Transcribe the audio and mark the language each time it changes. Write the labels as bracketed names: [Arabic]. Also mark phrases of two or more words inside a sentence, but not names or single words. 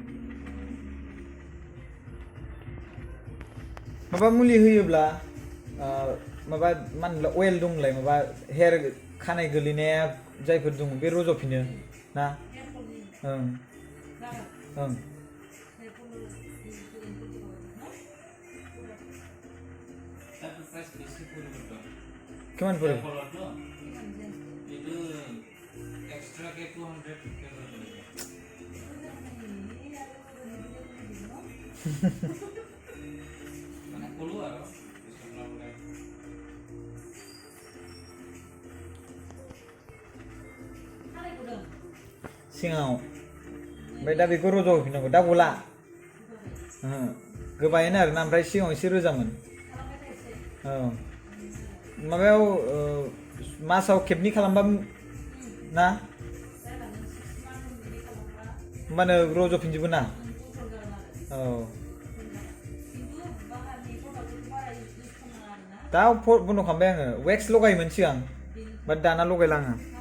[Bodo] माबा मुलि होयोब्ला माबा मा होनोब्ला अइल दंलाय माबा हेयार खानाय गोलैनाया जायफोर दङ बे रज'फिनो ना ओं ओं [Assamese] কিমান পৰে এক্সট্ৰাকে 200 মানে কলো আৰু [Bodo] सिङाव ओमफ्राय दा बेखौ रज' होफिननांगौ दा गला गोबायैनो आरोना ओमफ्राय सिगाङाव एसे रोजामोन औ माबायाव मासाव खेबनै खालामबा ना होमबानो रज'फिनजोबो ना औ दा बन्द' खालामबाय आङो वेक्स लगायोमोन सिगां बाट दाना लगायला आङो